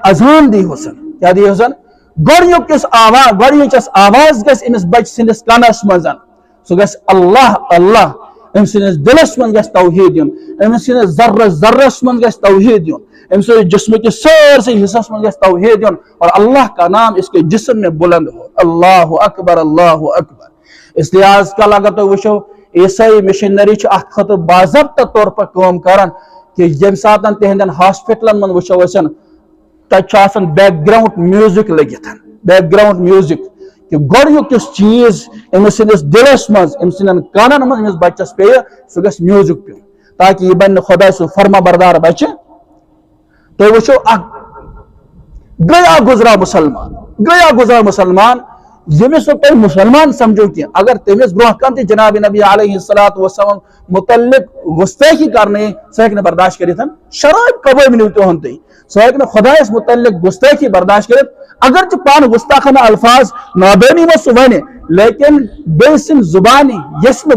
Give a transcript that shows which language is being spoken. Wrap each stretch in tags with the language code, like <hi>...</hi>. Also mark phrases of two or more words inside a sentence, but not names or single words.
<ks>اذان دی حسن کیٛاہ دی حسن گۄڈنیُکِس آواز گۄڈنِچس آواز گژھِ أمِس بچہِ سٕنٛدِس کنس منٛز سُہ گژھِ اللہ اللہ أمۍ سٕنٛدِس دِلس منٛز گژھِ توحیٖد یُن أمِس سٕنٛدِس ذرس ذرس منٛز گژھِ توحیٖد یُن أمۍ سٕنٛدِس جسمہٕ کِس سٲرسٕے حصس منٛز گژھِ توحیٖد یُن</ks> <ur>اور اللہ کا نام اس کے جسم میں بلند ہو</ur> <ar>اللہ اکبر اللہ اکبر</ar> <ks>اس لحاظ کل اگر تُہۍ وٕچھو عیسائی مشنری چھِ اتھ خٲطرٕ باضابطہ طور پر کٲم کران کہ ییٚمہِ ساتہٕ تِہنٛدٮ۪ن ہاسپٹلن منٛز وٕچھو أسۍ تتہِ چھُ آسان</ks> <en>background music</en> <ks>لٔگِتھ</ks> <en>background music</en> <ks>کہ گۄڈنیُک یُس چیز أمِس سٕنٛدِس دِلس منٛز أمۍ سٕنٛدٮ۪ن کانن منٛز أمِس بچس پیٚیہِ سُہ گژھِ میوٗزک پیوٚن تاکہِ یہِ بنہِ نہٕ خۄداے سُنٛد فرما بردار بچہِ تُہۍ وٕچھو گیا گزرا مسلمان ییٚمِس نہٕ تُہۍ مُسلمان سمجھو کینٛہہ اگر تٔمِس برونٛہہ کانٛہہ تہِ جناب نبی</ks> <ar>علیہ الصلوۃ والسلام</ar> <ks>متعلق گُستٲخی کرنٲیِن سُہ ہیٚکہِ نہٕ برداشت کٔرِتھ شراب کبٲبۍ نِو تُہُنٛد تُہۍ سُہ ہیٚکہِ نہٕ خۄدایس متعلق گُستٲخی برداشت کٔرِتھ اگرچہِ پانہٕ گُستاخانہ الفاظ نادٲنی منٛز سُہ وَنہِ لیکن بیٚیہِ سٕنٛدِ زُبانہِ یژھِ نہٕ</ks>